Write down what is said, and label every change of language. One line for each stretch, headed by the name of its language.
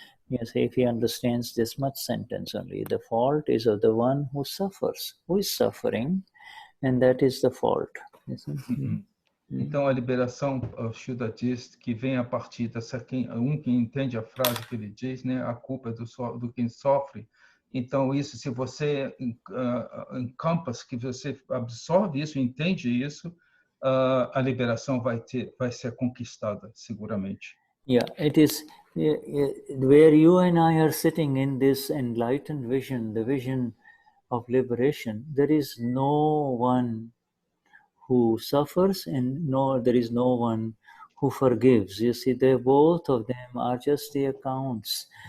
English: Yes, if he understands this much sentence only, the fault is of the one who suffers, who is suffering, and that is the fault.
Portuguese: Então, a liberação, o Shuddha diz que vem a partir dessa que entende a frase que ele diz, né? A culpa é do quem sofre. Então, isso, se você encampas, que você absorve isso, entende isso, a liberação vai ser conquistada, seguramente.
English: Yeah, it is where you and I are sitting in this enlightened vision, the vision of liberation, there is no one who suffers and there is no one who forgives. You see, both of them are just the accounts.